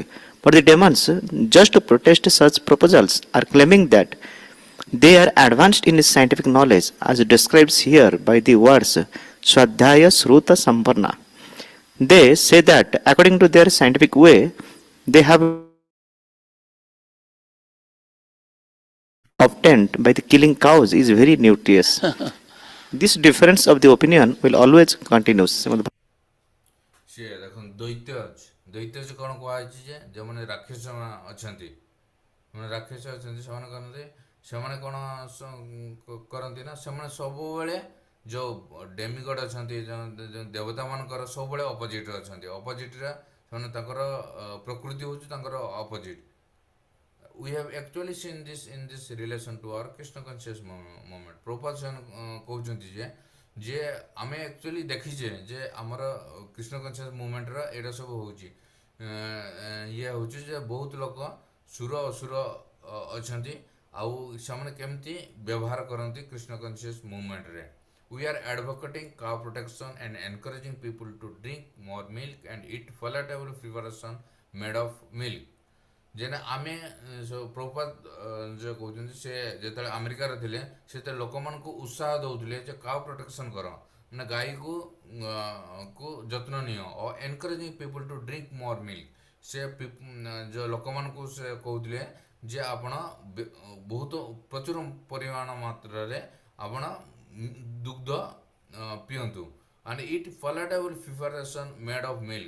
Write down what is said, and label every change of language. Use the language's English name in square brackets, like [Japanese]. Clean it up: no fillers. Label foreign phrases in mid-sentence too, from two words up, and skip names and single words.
[English] But the demons, just to protest such proposals, are claiming that they are advanced in scientific knowledge, as described here by the words [Sanskrit] स्वाध्याय श्रुत सम्पर्ण. [English] They say that according to their scientific way, they have obtained by the killing cows is very nutritious. This difference of the opinion will always continue. [Odia] ସିଏ ଦେଖନ୍ତୁ ଦୈତ୍ୟ ଅଛି, ଦୈତ୍ୟ ସେ କ'ଣ କୁହାଯାଇଛି ଯେ ଯେଉଁମାନେ ରାକ୍ଷସ ଅଛନ୍ତି, ସେମାନେ କରନ୍ତି, ସେମାନେ କ'ଣ କରନ୍ତି ନା ସେମାନେ ସବୁବେଳେ ଯେଉଁ ଡେମିଗଡ଼ ଅଛନ୍ତି, ଯେଉଁ ଦେବତାମାନଙ୍କର ସବୁବେଳେ ଅପୋଜିଟ୍ରେ ଅଛନ୍ତି। ଅପୋଜିଟ୍ରେ ସେମାନେ ତାଙ୍କର ପ୍ରକୃତି ହେଉଛି ତାଙ୍କର ଅପୋଜିଟ୍। [English] We have actually seen this in this relation to our Krishna conscious moment. [Odia] Prabhupada କହୁଛନ୍ତି ଯେ ଆମେ ଆକ୍ଚୁଆଲି ଦେଖିଛେ ଯେ ଆମର [English] Krishna conscious movement [Odia] ଏଇଟା ସବୁ ହେଉଛି ଇଏ ହେଉଛି ଯେ ବହୁତ ଲୋକ ସୁର ଅସୁର ଅଛନ୍ତି, ଆଉ ସେମାନେ କେମିତି ବ୍ୟବହାର କରନ୍ତି [English] Krishna conscious movement. We are advocating cow protection and encouraging people to drink more milk and eat palatable preparation made of milk. [Odia] ଯେନେ ଆମେ ପ୍ରଭୁପାଦ ଯେଉଁ କହୁଛନ୍ତି ସେ ଯେତେବେଳେ ଆମେରିକାରେ ଥିଲେ ସେତେବେଳେ ଲୋକମାନଙ୍କୁ ଉତ୍ସାହ ଦେଉଥିଲେ ଯେ [English] cow protection [Odia] କର, ମାନେ ଗାଈକୁ ଯତ୍ନ ନିଅ, ଓ [English] encouraging people to drink more milk. [Odia] ସେ ଯେଉଁ ଲୋକମାନଙ୍କୁ ସେ କହୁଥିଲେ ଯେ ଆପଣ ବହୁତ ପ୍ରଚୁର ପରିମାଣ ମାତ୍ରାରେ ଆପଣ ଦୁଗ୍ଧ ପିଅନ୍ତୁ, [English] and eat palatable preparation made of milk.